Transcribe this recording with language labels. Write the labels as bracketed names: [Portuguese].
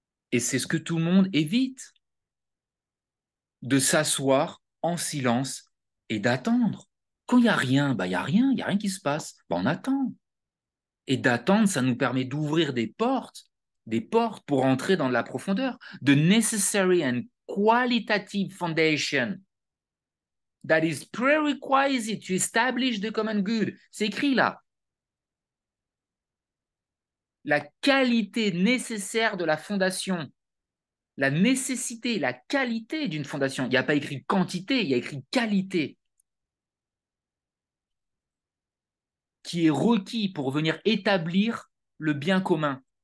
[French] Et c'est ce que tout le monde évite, de s'asseoir en silence et d'attendre. Quand il n'y a rien, bah, il y a rien qui se passe. Bah, on attend. Et d'attendre, ça nous permet d'ouvrir des portes pour entrer dans la profondeur. [English] The necessary and qualitative foundation that is prerequisite to establish the common good. [French] C'est écrit là. La qualité nécessaire de la fondation, la nécessité, la qualité d'une fondation. Il n'y a pas écrit quantité, il y a écrit qualité, qui est requis pour venir établir le bien commun.